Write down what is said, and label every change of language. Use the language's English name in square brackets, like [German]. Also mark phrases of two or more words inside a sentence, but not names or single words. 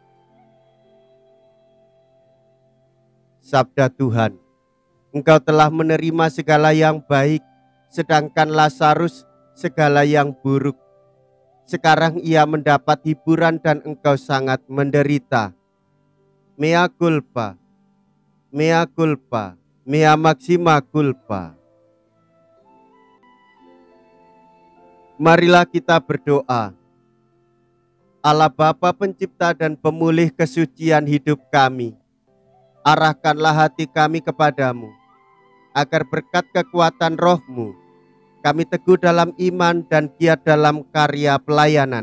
[Indonesian] Sabda Tuhan, Engkau telah menerima segala yang baik, sedangkan Lazarus segala yang buruk. Sekarang ia mendapat hiburan dan engkau sangat menderita. [Latin] Mea culpa, mea culpa, mea maxima culpa. [Indonesian] Marilah kita berdoa. Allah Bapa pencipta dan pemulih kesucian hidup kami, arahkanlah hati kami kepadamu, agar berkat kekuatan roh-Mu, kami teguh dalam iman dan giat dalam karya pelayanan.